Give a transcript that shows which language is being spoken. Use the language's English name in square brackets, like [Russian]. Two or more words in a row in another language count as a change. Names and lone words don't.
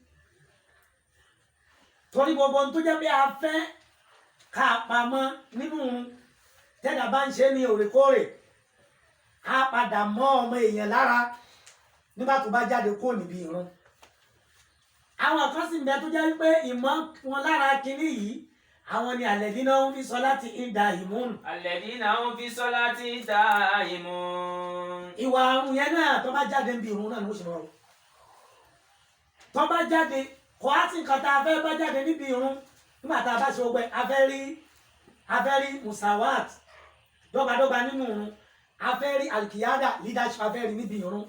[Yoruba] Torí gbogbo ohun tó jẹ́ pé a fẹ́ ká pamọ́ nínú tẹ́dà bá ń ṣe ní òrèkóòrè á padà mọ́ ọmọ èèyàn lára nígbà tó bá jáde kó níbi ìrun. Àwọn kan sì ń bẹ tó jẹ́ wípé ìmọ̀ wọn lára kinní yìí àwọn ni [Arabic] الذين هم في صلاتهم دائمون. الذين هم في صلاتهم دائمون. [Yoruba] Ìwà àrùn yẹn náà tó bá jáde níbi ìrun náà ni ó ṣe mọ́. Tó bá jáde kò á sì nǹkan tá a fẹ́ bá jáde níbi ìrun nígbà tá a bá ṣe ọgbẹ́ afẹ́rí musawat dọ́gbadọ́gba nínú ìrun afẹ́rí alkiyada leadership afẹ́rí níbi ìrun